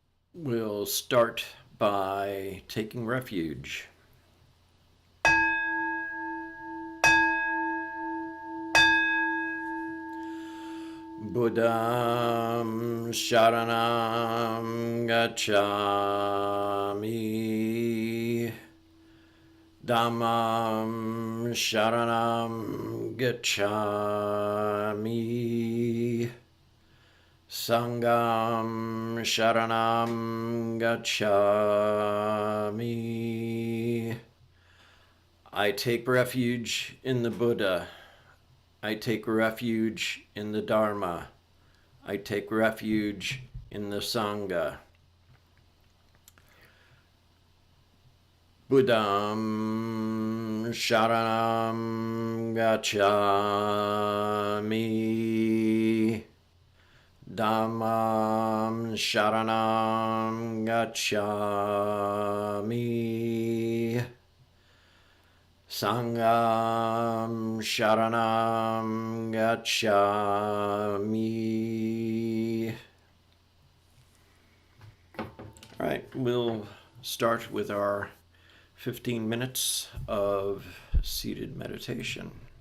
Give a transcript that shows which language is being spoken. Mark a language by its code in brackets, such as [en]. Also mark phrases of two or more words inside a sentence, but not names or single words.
[en] We'll start by taking refuge. [pi] Buddham Sharanam Gacchami. Dhammam Sharanam Gacchami. Sangam Sharanam Gacchami. [en] I take refuge in the Buddha. I take refuge in the Dharma. I take refuge in the Sangha. [pi] Buddham Sharanam Gacchami. Dhammam Sharanam Gacchami. Sangam Sharanam Gacchami. [en] All right, we'll start with our 15 minutes of seated meditation.